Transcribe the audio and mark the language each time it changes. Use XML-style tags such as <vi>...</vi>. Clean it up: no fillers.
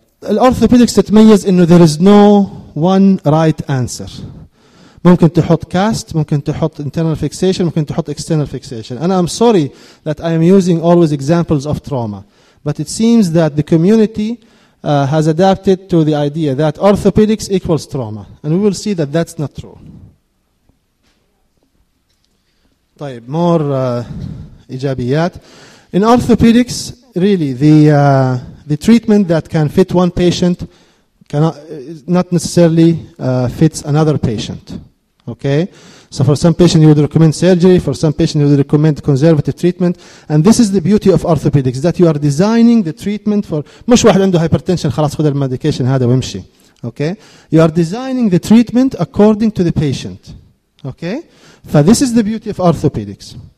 <ar>الأورثوبيدكس تتميز إنه</ar> <en>there is no one right answer.</en> <ar>ممكن تحط كاست, ممكن تحط internal fixation, ممكن تحط external fixation.</ar> <en>And I'm sorry that I am using always examples of trauma. But it seems that the community has adapted to the idea that orthopedics equals trauma. And we will see that that's not true.</en> <ar>طيب مور إيجابيات.</ar> <en>In orthopedics, really the treatment that can fit one patient cannot not necessarily fits another patient. Okay, so for some patient you would recommend surgery, for some patient you would recommend conservative treatment, and this is the beauty of orthopedics, that you are designing the treatment for.</en> <ar>مش واحد عنده hypertension خلاص خذ المديكيشن هذا ويمشي.</ar> <en>Okay, you are designing the treatment according to the patient. Okay, so this is the beauty of orthopedics.</en>